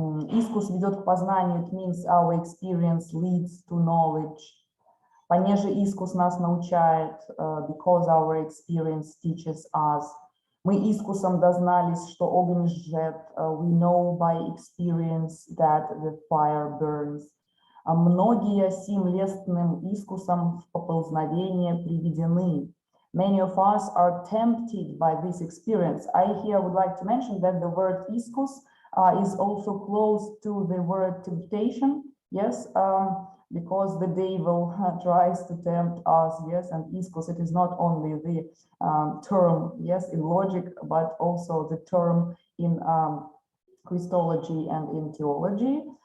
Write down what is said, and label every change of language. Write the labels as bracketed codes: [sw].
[ru] Искус ведет к познанию, [en] it means our experience leads to knowledge. [ru] Понеже искус нас научает, [en] because our experience teaches us. [ru] Мы искусом дознались, что огонь жжет. [en] We know by experience that the fire burns. [ru] Многие сим лестным искусом в поползновение приведены. [en] Many of us are tempted by this experience. I here would like to mention that the word iskus is also close to the word temptation. Yes, because the devil tries to tempt us. Yes, and iskus, it is not only the term, yes, in logic, but also the term in Christology and in theology.